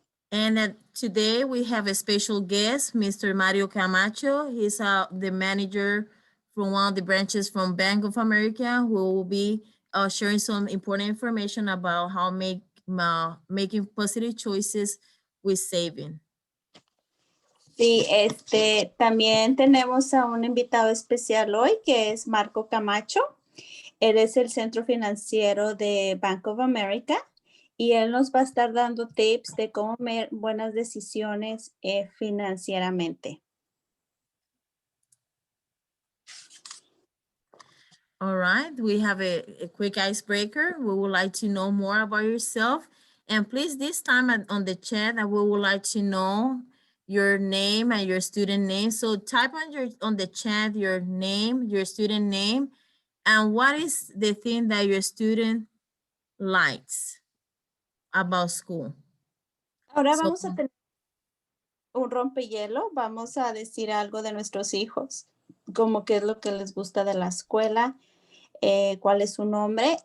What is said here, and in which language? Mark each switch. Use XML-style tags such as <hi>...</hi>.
<en>And today we have a special guest, Mr. Mario Camacho. He's the manager from one of the branches from Bank of America, who will be sharing some important information about how making positive choices with saving.</en> <es>Sí, también tenemos a un invitado especial hoy que es Marco Camacho. Él es el centro financiero de Bank of America y él nos va a estar dando tips de cómo tomar buenas decisiones financieramente.</es> <en>All right, we have a quick icebreaker. We would like to know more about yourself. And please, this time on the chat, we would like to know your name and your student name. So type on the chat your name, your student name, and what is the thing that your student likes about school.</en> <es>Ahora vamos a tener un rompehielo. Vamos a decir algo de nuestros hijos, como qué es lo que les gusta de la escuela, cuál es su nombre.</es>